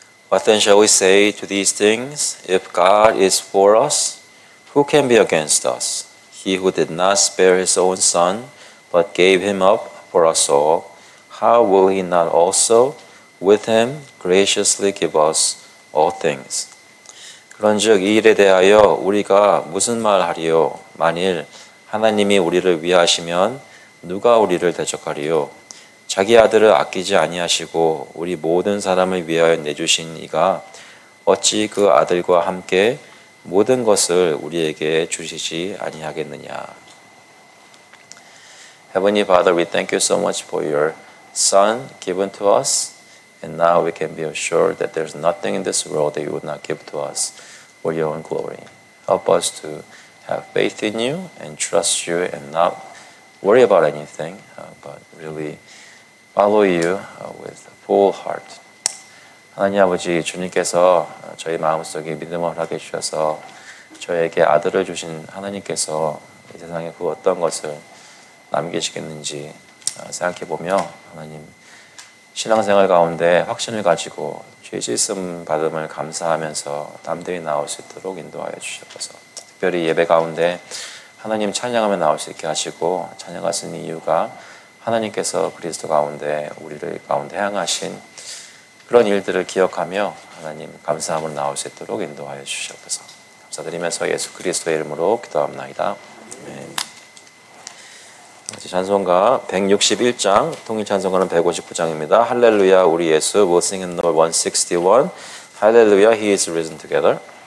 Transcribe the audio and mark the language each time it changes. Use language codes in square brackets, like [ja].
[en] What then shall we say to these things? If God is for us, who can be against us? He who did not spare his own son, but gave him up for us all, how will he not also with him graciously give us all things? [ko] 그런즉 이 일에 대하여 우리가 무슨 말하리요? 만일 하나님이 우리를 위하시면 누가 우리를 대적하리요? 자기 아들을 아끼지 아니하시고 우리 모든 사람을 위하여 내주신 이가 어찌 그 아들과 함께 모든 것을 우리에게 주시지 아니하겠느냐. [en] Heavenly Father, we thank you so much for your Son given to us, and now we can be assured that there's nothing in this world that you would not give to us for your own glory. Help us to have faith in you and trust you and not worry about anything, but really follow you with full heart. [ko] 하나님 아버지, 주님께서 저희 마음속에 믿음을 허락해 주셔서 저에게 아들을 주신 하나님께서 이 세상에 그 어떤 것을 남기시겠는지 생각해 보며 하나님 신앙생활 가운데 확신을 가지고 죄 씻음 받음을 감사하면서 담대히 나올 수 있도록 인도하여 주시옵소서. 특별히 예배 가운데 하나님 찬양하며 나올 수 있게 하시고 찬양할 수 있는 이유가 하나님께서 그리스도 가운데 우리를 가운데 향하신 그런 일들을 기억하며 하나님 감사함으로 나올 수 있도록 인도하여 주시옵소서. 감사드리면서 예수 그리스도의 이름으로 기도합나이다. 아멘. 찬송가 161장, 통일 찬송가는 159장입니다. 할렐루야 우리 예수, [en] we'll sing in number 161. Hallelujah, he is risen together.